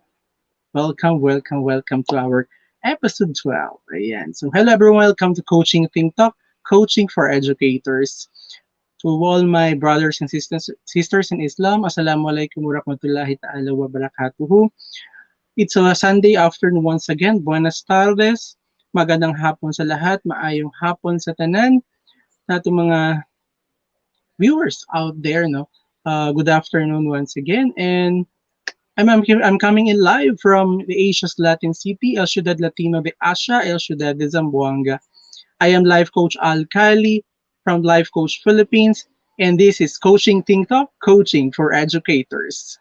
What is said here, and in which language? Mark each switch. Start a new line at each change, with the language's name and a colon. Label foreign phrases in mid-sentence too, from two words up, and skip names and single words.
English: Welcome to our episode 12. Ayan. So, hello everyone. Welcome to Coaching Think Talk, Coaching for Educators. To all my brothers and sisters in Islam,
Arabic: السلام عليكم ورحمة الله تعالى وبركاته.
English: It's a Sunday afternoon once again.
Spanish: Buenas tardes.
Filipino: Magandang hapon sa lahat.
Cebuano: Maayong hapon sa tanan nato mga viewers
English: out there,
Cebuano: no?
English: Good afternoon once again, and I'm coming in live from the Asia's Latin City,
Spanish: El Ciudad Latino de Asia, El Ciudad de Zamboanga.
English: I am life coach Al Kalli from Life Coach Philippines, and this is Coaching Think Talk, Coaching for Educators.